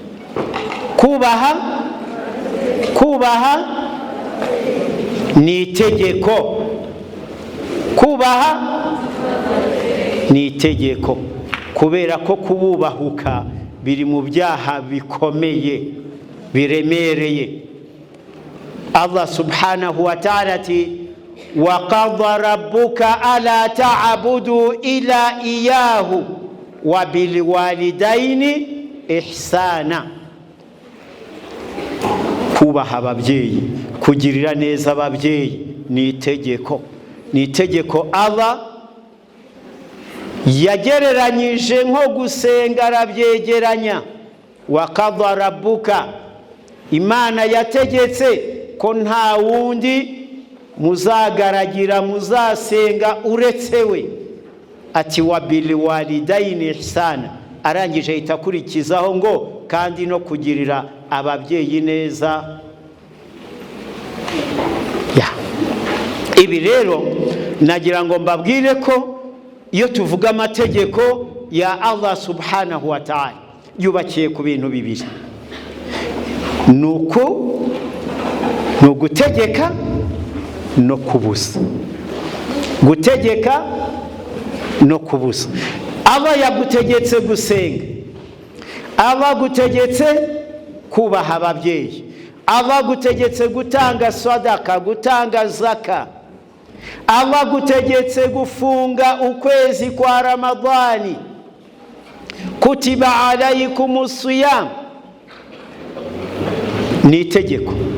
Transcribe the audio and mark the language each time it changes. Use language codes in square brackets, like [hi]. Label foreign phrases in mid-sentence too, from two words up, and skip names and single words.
[rw] Kubaha ni itegeko. Kubaha ni itegeko, kubera ko kububahuka biri mu byaha bikomeye biremereye. [ar] Allah سبحانه وتعالى ati وَقَضَى رَبُّكَ أَلَا تَعْبُدُوا إِلَّا إِيَّاهُ وَبِالْوَالِدَيْنِ إِحْسَانًا. [rw] Kubaha ababyeyi, kugirira neza ababyeyi ni itegeko. Ni itegeko Allah yagereranyije nko gusenga, arabyegeranya. [ar] وَقَضَى رَبُّكَ, [rw] Imana yategetse ko nta wundi muzagaragira muzasenga uretse we. Ati [ar] وبالوالدين إحسانا, [rw] arangije itakurikizaho ngo kandi no kugirira ababyeyi neza. Ibi rero nagira ngo mbabwire ko iyo tuvuga amategeko ya Allah [ar] سبحانه وتعالى [rw] yubakiye ku bintu bibiri. Nuko no gutegeka no kubuza. Gutegeka no kubuza. Aba yagutegetse gusenga, aba gutegetse kubaha ababyeyi, aba gutegetse gutanga sadaka, gutanga zaka, aba gutegetse gufunga ukwezi kwa Ramadhani, [ar] كتب عليكم الصيام, [rw] ni itegeko.